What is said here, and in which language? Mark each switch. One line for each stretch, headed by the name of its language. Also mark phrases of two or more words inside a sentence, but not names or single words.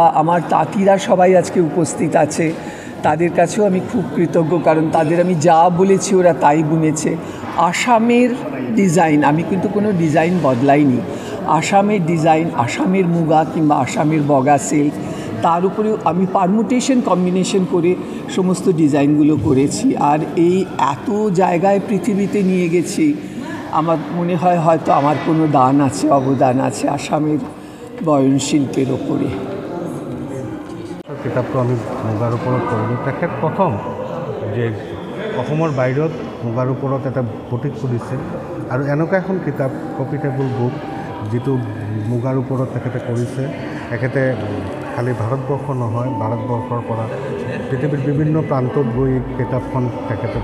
Bangla: আমার তাঁতিরা সবাই আজকে উপস্থিত আছে তাদের কাছেও আমি খুব কৃতজ্ঞ কারণ তাদের আমি যা বলেছি ওরা তাই বুনেছে আসামের ডিজাইন আমি কিন্তু কোনো ডিজাইন বদলাইনি আসামের ডিজাইন আসামের মুগা কিংবা আসামের বগা সিল্ক তার উপরেও আমি
English: permutation combination
Bangla: করে সমস্ত ডিজাইনগুলো করেছি আর এই এত জায়গায় পৃথিবীতে নিয়ে গেছি আমার মনে হয় হয়তো আমার কোনো দান আছে অবদান আছে আসামের বয়নশিল্পের ওপরে
Assamese: কিতাপটো আমি মুগাৰ ওপৰত কৰিলোঁ তেখেত প্ৰথম যে অসমৰ বাহিৰত মুগাৰ ওপৰত এটা বুটিক খুলিছিল আৰু এনেকুৱা এখন কিতাপ
English: profitable book
Assamese: যিটো মুগাৰ ওপৰত তেখেতে কৰিছে তেখেতে খালি ভাৰতবৰ্ষ নহয় ভাৰতবৰ্ষৰ পৰা পৃথিৱীৰ বিভিন্ন প্ৰান্তত গৈ কিতাপখন তেখেতে